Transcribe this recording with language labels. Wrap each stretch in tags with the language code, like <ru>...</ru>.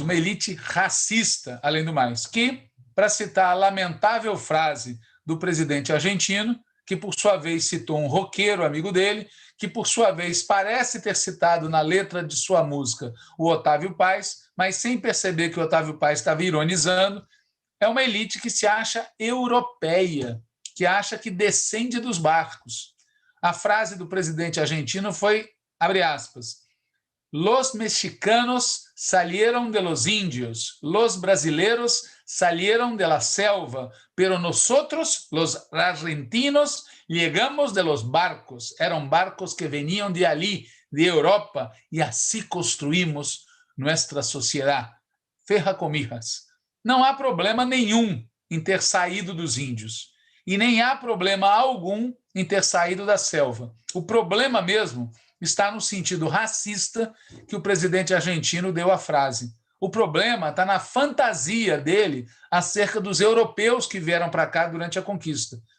<pt>Uma elite racista, além do mais, que, para citar a lamentável frase do presidente argentino, que por sua vez citou um roqueiro amigo dele, que por sua vez parece ter citado na letra de sua música o Otávio Paz, mas sem perceber que o Otávio Paz estava ironizando, é uma elite que se acha europeia, que acha que descende dos barcos. A frase do presidente argentino foi, abre aspas,</pt> <es>los mexicanos salieron de los indios, los brasileros salieron de la selva, pero nosotros, los argentinos, llegamos de los barcos. Eran barcos que venían de allí, de Europa, y así construimos nuestra sociedad. Ferra comijas.</es> <pt>Não há problema nenhum em ter saído dos índios. E nem há problema algum em ter saído da selva. O problema mesmo está no sentido racista que o presidente argentino deu à frase. O problema está na fantasia dele acerca dos europeus que vieram para cá durante a conquista.</pt>